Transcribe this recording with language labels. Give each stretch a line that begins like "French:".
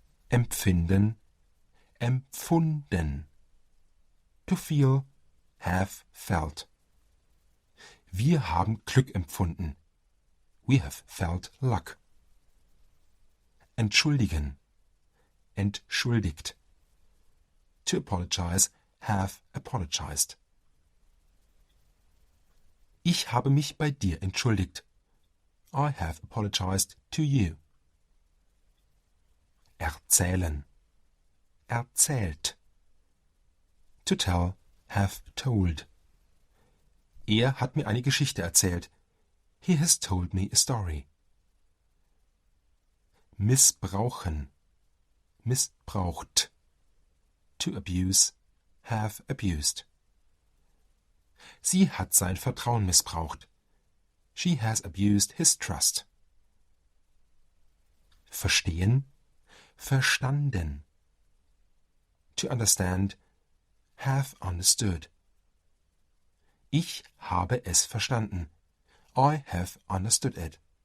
German: Empfinden, empfunden.
English: To feel, have felt.
German: Wir haben Glück empfunden.
English: We have felt luck.
German: Entschuldigen, entschuldigt.
English: To apologize, have apologized.
German: Ich habe mich bei dir entschuldigt.
English: I have apologized to you.
German: Erzählen, erzählt.
English: To tell, have told.
German: Er hat mir eine Geschichte erzählt.
English: He has told me a story.
German: Missbrauchen, missbraucht.
English: To abuse, have abused.
German: Sie hat sein Vertrauen missbraucht.
English: She has abused his trust.
German: Verstehen, verstanden.
English: To understand, have understood.
German: Ich habe es verstanden.
English: I have understood it.